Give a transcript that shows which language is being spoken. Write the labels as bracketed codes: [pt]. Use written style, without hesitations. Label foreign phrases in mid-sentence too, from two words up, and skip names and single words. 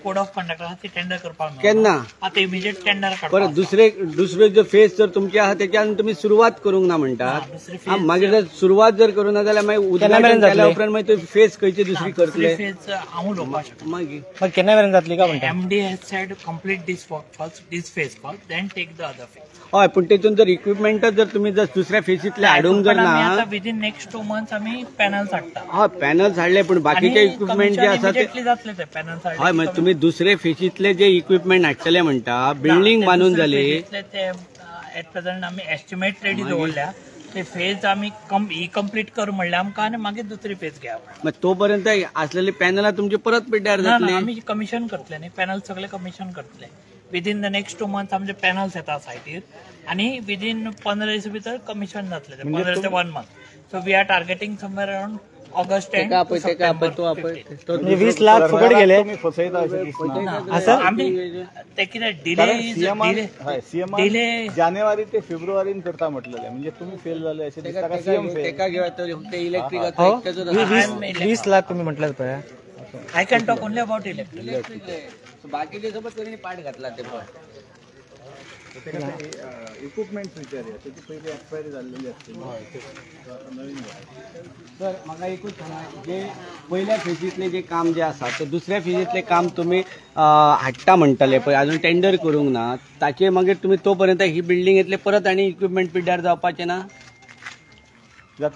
[kok] कोड ऑफ कंडक्ट आसा ती टेंडर करपाक केन्ना? आता [en] immediate tender [kok] परत दुसरे जो फेज जर तुमचे आहा त्याच्यान तुम्ही सुरवात करूंक ना म्हणटात. मागीर जर सुरवात जर करूं ना जाल्यार मागीर उदघाटन केल्या उपरांत मागीर फेज खंयची दुसरी करतले फेज हांव उलोवपाक शकता. मागीर केन्ना मेरेन जातली काय म्हणटा? MD has said complete this work first, this phase first, then take the other phase. हय पण तेतून जर इक्विपमेंट जर तुम्ही जर दुसऱ्या फेजीतले हाडूंक जर ना [en] within next 2 months [kok] आम्ही पॅनल्स हाडटा. हय पॅनल्स हाडले पण बाकीचे इक्विपमेंट जे आसा ते जातले ते पॅनल्स हाडले. हय म्हणजे तुम्ही दुसरे फेजीतले जे इक्विपमेंट हाडटले म्हणटा बिल्डिंग बांधून जाली ते [en] at present [kok] आम्ही एस्टिमेट रेडी दवरल्या. ते फेज आम्ही कंप्लीट करू म्हणले आमकां आणि मागीर दुसरी फेज घ्या. मग तोपर्यंत असलेली पॅनलां तुमची परत पिड्ड्यार जातली. आम्ही कमिशन करतले न्ही. पॅनल सगळे कमिशन करतले. [en] within the next 2 months [kok] आमचे पॅनल्स येतात सायटीर आणि विदिन 15 दिसा भितर कमिशन जातले. [en] 15 ते 1 month. so we are targeting somewhere around August end [mr] म्हणजे 20 लाख फुकट गेले. [kok] ते कितें डिले [mr] जानेवारी ते फेब्रुवारीन करता म्हटलेले म्हणजे तुम्ही फेल झाले असे [kok] इलेक्ट्रिक [mr] 20 लाख तुम्ही म्हटलं पळय. [en] I can talk only about electric. [mr] बाकीचे सोबत कोणी पाठ घातला ते इक्विपमेंट विचारूया त्याची पहिले एक्सपायरी झालेली असते. [kok] सर म्हाका एकूच सांगा जे पहिल्या फेजीतले जे काम जे आसा ते दुसऱ्या फेजीतले काम तुम्ही हाडटा म्हणटाले पळय अजून टेंडर करूंक ना ताचे मागीर तुम्ही तोपर्यंत ही बिल्डिंग येतले परत आणि इक्विपमेंट पिड्ड्यार जावपाचे ना जातले.